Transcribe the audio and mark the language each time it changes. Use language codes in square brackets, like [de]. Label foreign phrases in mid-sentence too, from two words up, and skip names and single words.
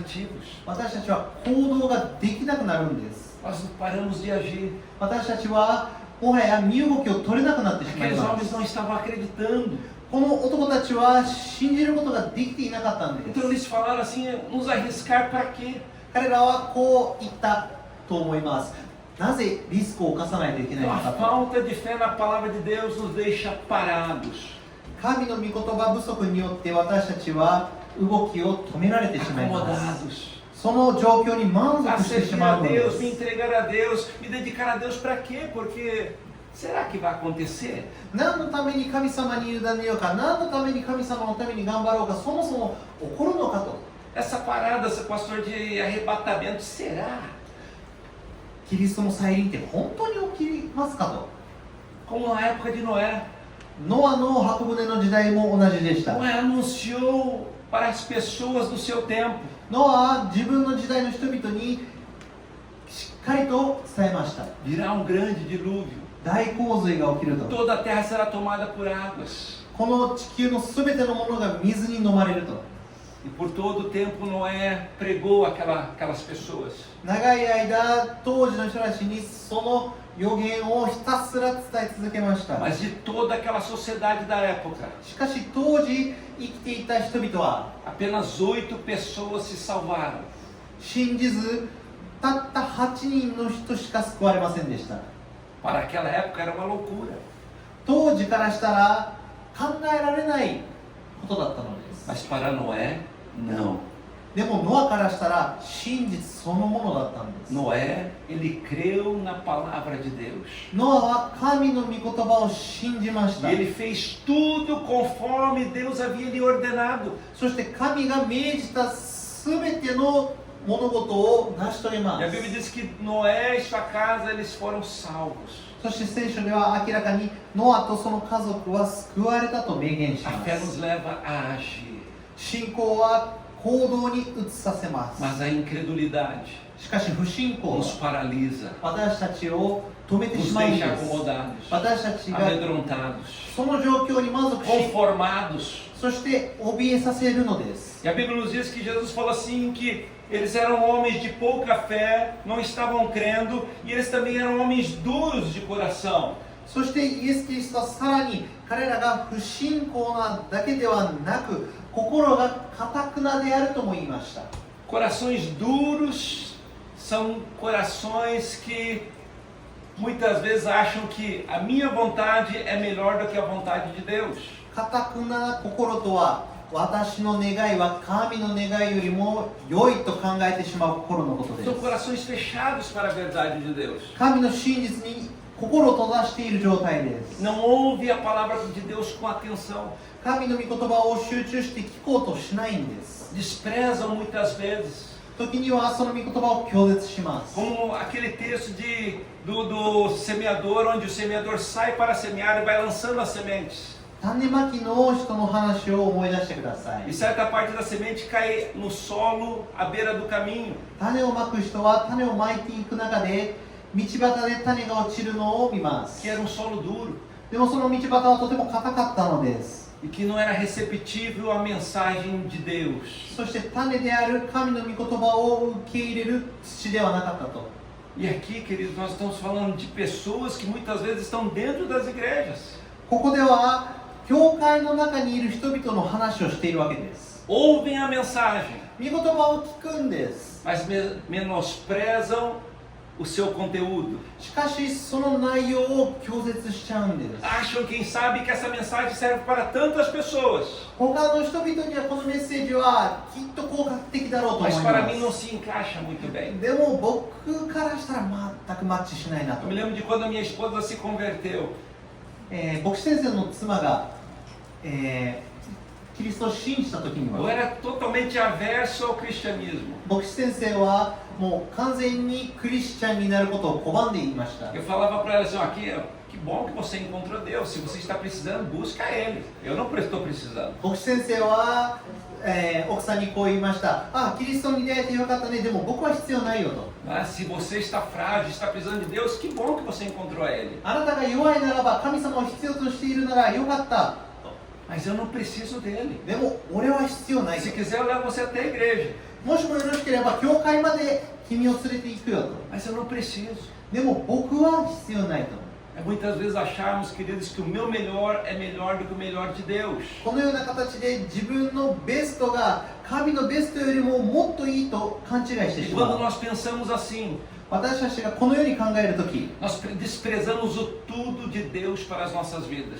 [ja] 私たちは行動ができなくなるんです。 [pt] Nós paramos de agir. [ja] 私たちはもはや身動きを取れなくなってしまい [pt] Aqueles [ja] ま [pt] homens [ja] す。 [pt] não estavam acreditando. [ja] この男たちは信じることができていなかったんで [pt] Então [ja] す。 [pt] eles falaram assim: nos arriscar para quê? [ja] 彼らはこう言ったと思います。なぜリスクを冒さないといけないの [pt] A [ja] かと。 [pt] falta de fé na palavra de Deus nos deixa parados, [ja] 神の御言葉不足によって私たちは動きを止められてしまいます。 [pt] acomodados. [ja] その状況に満足してし [pt] Servir [ja] ま [pt] a [ja] うので [pt] Deus, me [ja] す。 [pt] entregar a Deus, me dedicar a Deus para quê? Porque será que vai acontecer? [ja] 何のために神様に委ねようか、何のために神様のために頑張ろうか、そもそも起こるのかと。 [pt] Essa parada, esse pastor de arrebatamento, será? [ja] キリストの再臨って本当に起きますかと。 [pt] Como na época de Noé. [ja] ノアの箱舟の時代も同じでした。 [pt] Noé anunciou para as pessoas do seu tempo. [ja] ノアは自分の時代の人々にしっかりと伝えました。 [pt] Virá um grande dilúvio. [ja] 大洪水が起きると。 [pt] Toda a terra será tomada por águas. [ja] この地球のすべてのものが水に飲まれると。 [pt] E por todo o tempo Noé pregou aquelas pessoas. [ja] 長い間、当時の人たちにその予言をひたすら伝え続けました。 [pt] Mas de toda aquela sociedade da época, [ja] しかし当時生きていた人々は [pt] apenas 8 pessoas se salvaram. [ja] 信じず、たった8人の人しか救われませんでした。 [pt] Para aquela época era uma loucura. [ja] 当時からしたら考えられないことだったのです。 [pt] Mas para Noé, não. [ja] でもノアからしたら真実そのものだったんです。 [pt] Noé, ele creu na palavra de Deus. [ja] ノアは神の御言葉を信じまし [pt] E [ja] た。 [pt] ele fez tudo conforme Deus havia lhe ordenado. [ja] そして神が命じたすべての物事を成し遂げま [pt] E a [ja] す。 [pt] Bíblia diz que Noé e sua casa, eles foram salvos. [ja] そして聖書では明らかにノアとその家族は救われたと明言し [pt] A [ja] ま [pt] fé [ja] す。 [pt] nos leva a agir. [ja] 信仰は行動に移させます。 [pt] Mas a incredulidade [ja] しかし不信仰は [pt] nos paralisa, [ja] 私たちを止めて [pt] nos [ja] しまうんで [pt] deixa [ja] す。 [pt] acomodados, [ja] 私たちが [pt] amedrontados, [ja] その状況に満足し、 [pt] conformados. [ja] そして怯えさせるのです。 [pt] E a Bíblia nos diz que Jesus falou assim que eles eram homens de pouca fé, não estavam crendo, e eles também eram homens duros de coração. [ja] そしてイエス・キリストはさらに彼らが不信仰なだけではなく心が堅くなであるとも言いました。 [pt] Corações duros são corações que muitas vezes acham que a minha vontade é melhor do que a vontade de Deus. [ja] 堅くな心とは私の願いは神の願いよりも良いと考えてしまう心のことで [pt] São [ja] す。 [pt] corações fechados para a verdade de Deus. [ja] 神の真実に心を閉ざしている状態です。 [pt] Não ouve a palavra de Deus com atenção. [ja] 神の御言葉を集中して聞こうとしないんです。 [pt] Desprezam muitas vezes. [ja] 時にはその御言葉を拒絶します。 [pt] Como aquele texto do semeador, onde o semeador sai para semear e vai lançando as sementes. [ja] 種まきの人の話を思い出してくださ [pt] E [ja] い。 [pt] certa parte da semente cai no solo à beira do caminho. [ja] 種をまく人は種をまいていく中で道端で種が落ちるのを見ます。 [pt] Que era um solo duro [ja] でもその道端はとても硬かったのです。 [pt] e que não era receptível à mensagem de Deus. [ja] そして種である神の御言葉を受け入れる土ではなかったと。 [pt] E aqui, queridos, nós estamos falando de pessoas que muitas vezes estão dentro das igrejas. [ja] ここでは教会の中にいる人々の話をしているわけです。 [pt] Ouvem a mensagem, [ja] 御言葉を聞くんです。 [pt] mas menosprezam o seu conteúdo. [ja] しかしその内容を拒絶しちゃうんです。 [pt] Acham, quem sabe, que essa mensagem serve para tantas pessoas. [ja] 他の人々にはこのメッセージはきっと効果的だろうと思い [pt] Mas [ja] ま [pt] para mim não [ja] す。 [pt] se encaixa muito bem. [ja] でも僕からしたら全くマッチしないな [pt] Eu [ja] と [pt] me。lembro de quando a minha esposa se converteu. [ja] 牧師先生の妻が、キリストを信じた時に [pt] Eu [ja] は [pt] era totalmente averso ao cristianismo. [ja] 牧師先生はもう完全にクリスチャンになることを拒んでいました。 [pt] Eu falava para ela assim, aqui, que bom que você encontrou Deus. Se você está precisando, busca Ele. Eu não estou precisando. [ja] 牧師先生は、奥さんにこう言いました。あ、キリストに出会えてよかったね。でも僕は必要ないよと。 [pt] Mas se você está frágil, está precisando de Deus, que bom que você encontrou a Ele. [ja] あなたが弱いならば神様を必要としているならよかった。 [pt] Mas eu não preciso dele. [ja] でも俺は必要ないと [pt] Se。quiser, eu levo você até a igreja. [ja] もしもよろしければ教会まで君を連れて行くよと。 [pt] Mas eu não preciso. [ja] でも僕は必要ないと。 [pt] É muitas vezes acharmos, queridos, que o meu melhor é melhor do que o melhor de Deus. [ja] このような形で自分のベストが神のベストよりももっといいと勘違いして [pt] E [ja] しま [pt] quando [ja] う。 [pt] nós pensamos assim, [ja] 私たちがこのように考えるとき、 [pt] nós desprezamos o tudo de Deus para as nossas vidas.